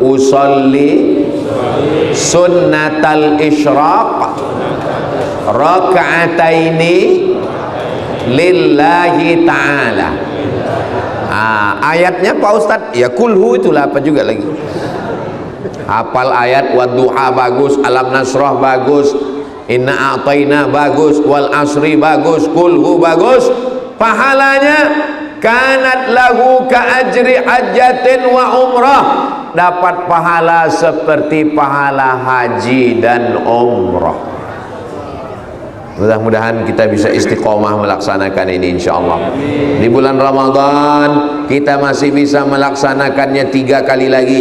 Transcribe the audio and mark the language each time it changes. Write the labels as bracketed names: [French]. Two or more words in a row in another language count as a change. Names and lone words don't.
[Arabic] أصلي سنة الإشراق ركعتين لله تعالى. [Indonesian] Ayatnya Pak Ustadz ya kulhu, itulah apa juga lagi. Hafal ayat wadduha bagus, [Arabic] ألم نشرح [Indonesian] bagus, [Arabic] إنا أعطينا [Indonesian] bagus, [Arabic] والعصر [Indonesian] bagus, kulhu bagus. Pahalanya [Arabic] كانت له كأجر حجة وعمرة, [Indonesian] dapat pahala seperti pahala haji dan umrah. Mudah-mudahan kita bisa istiqomah melaksanakan ini insyaallah. Di bulan Ramadan kita masih bisa melaksanakannya 3 kali lagi.